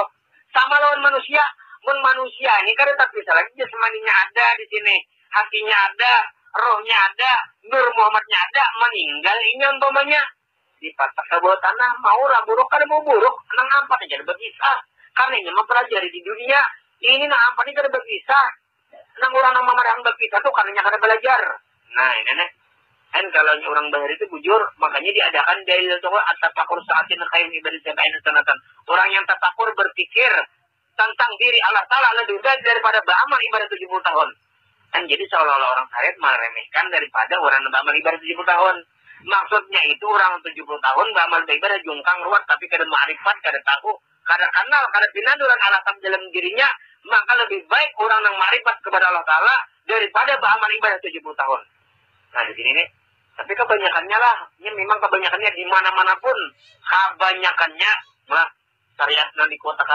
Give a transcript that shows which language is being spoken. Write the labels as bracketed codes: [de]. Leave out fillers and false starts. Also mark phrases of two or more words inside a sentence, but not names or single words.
[bjn] Sama lawan manusia, manusia ini kada tak bisa lagi jasmaninya ada di sini, hatinya ada, rohnya ada, Nur Muhammadnya ada, meninggal ini umpamanya dipasak ke bawah tanah, mau lah buruk kada mau buruk, nang ampat aja berkisah. Karena ini mempelajari di dunia, ini nang ampat ini kada berkisah. Nang orang nang memarang berkisah tuh karena kada belajar. Nah ini nih. Kan kalau orang bahar itu bujur, makanya diadakan dalil itu [ar] التفكر ساعة خير عبادة سبعين سنة. [bjn] Orang yang tafakur berpikir tentang diri Allah Ta'ala lebih baik daripada beramal ibadah 70 tahun. Kan jadi seolah-olah orang syariat meremehkan daripada orang yang beramal ibadah 70 tahun. Maksudnya itu orang 70 tahun beramal ibadah jungkang ruwet tapi kada ma'rifat, kada tahu, kada kenal, kada pinaduran alasan dalam dirinya, maka lebih baik orang yang ma'rifat kepada Allah Ta'ala daripada beramal ibadah 70 tahun. Nah di sini nih. Tapi kebanyakannya lah, ini memang kebanyakannya di mana-mana pun, kebanyakannya malah syariat yang dikotakan.